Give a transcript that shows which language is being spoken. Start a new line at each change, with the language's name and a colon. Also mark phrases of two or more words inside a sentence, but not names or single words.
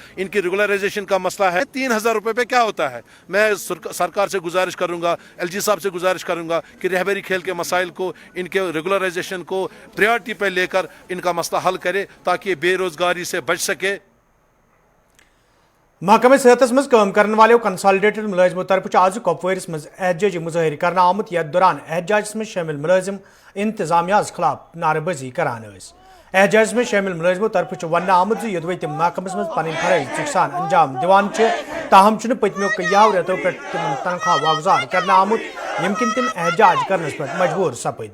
Hindi: इनकी रेगुलराइजेशन का मसला है। 3000 रुपये पे क्या होता है? मैं सरकार से गुजारिश करूंगा, LG साहब से गुजारिश करूंगा कि रहबरी खेल के मसाइल को, इनके रेगुलराइजेशन को प्रायोरिटी पे लेकर इनका मसला हल करे, ताकि बेरोजगारी से बच सके।
Kashmiri: महकमे सेहतस मज काम करने वाले कंसोलिडेटेड मुलाजिमों तरफ आज कुपवारिस मज एहतजाजी मुजाहिर करना आमुत, यथ दौरान एहतजाजस में शामिल मुलाजिम इंतजामिया खिलाफ नारेबाजी करान। एहतजाजस में शामिल मुलाजिमों तरफ वन आमुत योदवे तम महकमस मज पन फरज सिकसान अंजाम दिवान, ताहम पतमो कयाव रेतों पे तनख्वाह वागुजार करना आमुत, यमकिन तम एहतजाज करने पर मजबूर सपद।